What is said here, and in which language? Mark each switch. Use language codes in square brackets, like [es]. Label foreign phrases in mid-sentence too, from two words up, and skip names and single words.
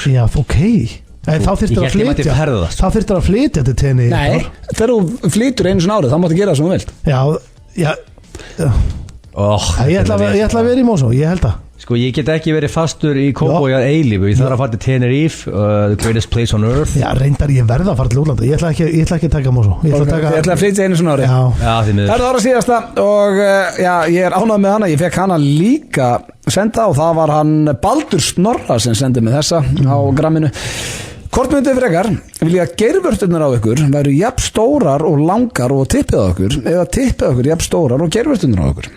[is] Já, ok. Þá þyrftir að flytja. Þá þyrftir að flytja til tenni. Nei, þegar þú flytur einu svona árið, þá máttu gera það sem þú vilt. Já. Ég ætla að vera í Mósó, ég held að. Sko, ég get ekki verið fastur í Kópavogi að eilífu. Ég þarf að fara til Tenerife, [en] the greatest place on earth. [is] Já, reyndar ég verða að fara til útlanda. Ég ætla ekki að taka Mósó. Ég ætla að flytja einu svona ári. Það er ára síðasta og ég er ánægð með hana. Ég fekk hana líka senda og það var hann Baldur Snorra sem sendi mig þessa á gramminu. Hvort myndið frekar vilja geirvörturnar á ykkur væru jafn stórar og langar og tippið á ykkur eða tippið á ykkur jafn stórar og geirvörturnar á ykkur?